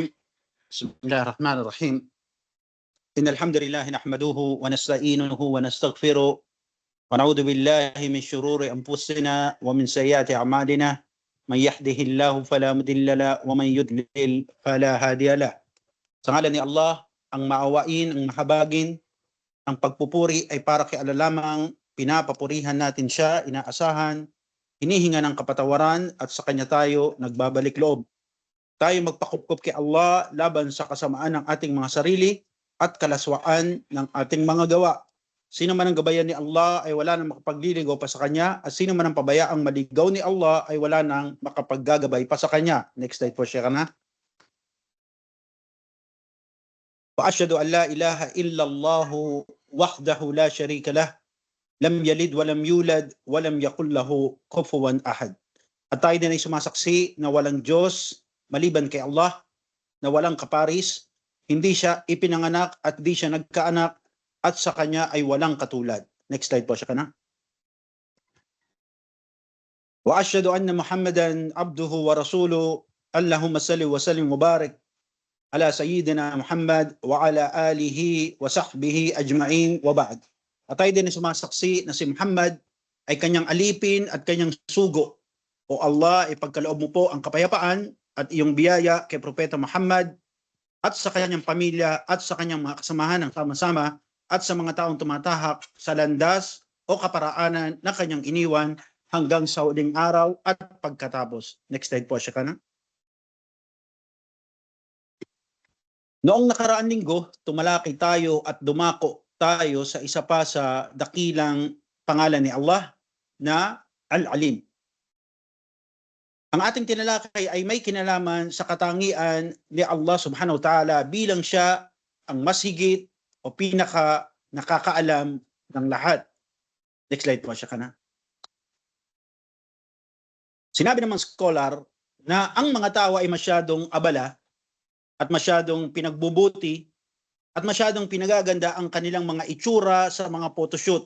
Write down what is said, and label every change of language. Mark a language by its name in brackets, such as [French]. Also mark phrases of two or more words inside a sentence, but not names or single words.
[Arabic] بسم الله الرحمن الرحيم. إن الحمد لله نحمده ونستعينه ونستغفره ونعوذ بالله من شرور أنفسنا ومن سيئات أعمالنا. من يهده الله فلا مضل له ومن يضلل فلا هادي له. [Filipino] Sa ngalan ni Allah, ang maawain, ang mahabagin, ang pagpupuri ay para kay Allah lamang. Pinapapurihan natin siya, inaasahan, hinihinga ng kapatawaran at sa kanya tayo nagbabalik loob. Tayo magpakupkup kay Allah laban sa kasamaan ng ating mga sarili at kalaswaan ng ating mga gawa. Sino man ang gabayan ni Allah ay wala nang makapagliligaw pa sa kanya, at sino man ang pabayaang maligaw ni Allah ay wala nang makapaggagabay pa sa kanya. [English] Next slide [Filipino] po, share na. [Arabic] وأشهد أن لا إله إلا الله وحده لا شريك له لم يلد ولم يولد ولم يكن له كفوا أحد. [Filipino] At tayo din ay sumasaksi na walang Diyos maliban kay Allah, na walang kaparis, hindi siya ipinanganak at di siya nagkaanak, at sa kanya ay walang katulad. [English] Next slide [Filipino] po, siya ka na. [Arabic] وأشهد أن محمدا عبده ورسوله. اللهم صل وسلم وبارك على سيدنا محمد وعلى آله وصحبه أجمعين وبعد. [Filipino] At tayo din ay sumasaksi na si Muhammad ay kanyang alipin at kanyang sugo. O Allah, ipagkaloob mo po ang kapayapaan at iyong biyaya kay Propeta Muhammad at sa kanyang pamilya at sa kanyang mga kasamahan ng sama-sama at sa mga taong tumatahak sa landas o kaparaanan na kanyang iniwan hanggang sa huling araw at pagkatapos. [English] Next slide [Filipino] po, siya ka na. Noong nakaraang linggo, tumalaki tayo at dumako tayo sa isa pa sa dakilang pangalan ni Allah na Al-Alim. Ang ating tinalakay ay may kinalaman sa katangian ni Allah [Arabic] سبحانه وتعالى [Filipino] bilang siya ang mas higit o pinaka nakakaalam ng lahat. [English] Next slide [Filipino] po, siya ka na. Sinabi ng mga scholar na ang mga tao ay masyadong abala at masyadong pinagbubuti at masyadong pinagaganda ang kanilang mga itsura sa mga photoshoot.